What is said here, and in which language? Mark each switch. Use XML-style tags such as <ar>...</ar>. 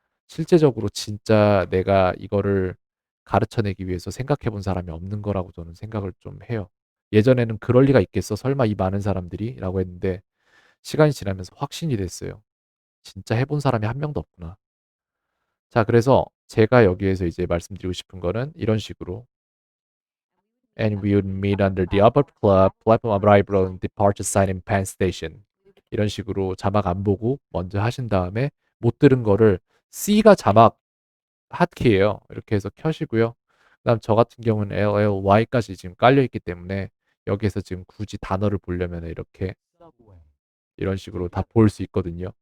<ko>실제적으로 진짜 내가 이거를 가르쳐내기 위해서 생각해 본 사람이 없는 거라고 저는 생각을 좀 해요. 예전에는 '그럴 리가 있겠어? 설마 이 많은 사람들이?' 라고 했는데 시간이 지나면서 확신이 됐어요. '진짜 해본 사람이 한 명도 없구나.' 자, 그래서 제가 여기에서 이제 말씀드리고 싶은 거는 이런 식으로</ko> <en>"And we would meet under the upper platform arrival and departure sign in Penn Station."</en> <ko>이런 식으로 자막 안 보고 먼저 하신 다음에 못 들은 거를 C가 자막 하트키예요. 이렇게 해서 켜시고요. 그다음 저 같은 경우는 LLY까지 지금 깔려 있기 때문에 여기에서 지금 굳이 단어를 보려면은 이렇게 이런 식으로 다 볼 수 있거든요.</ko>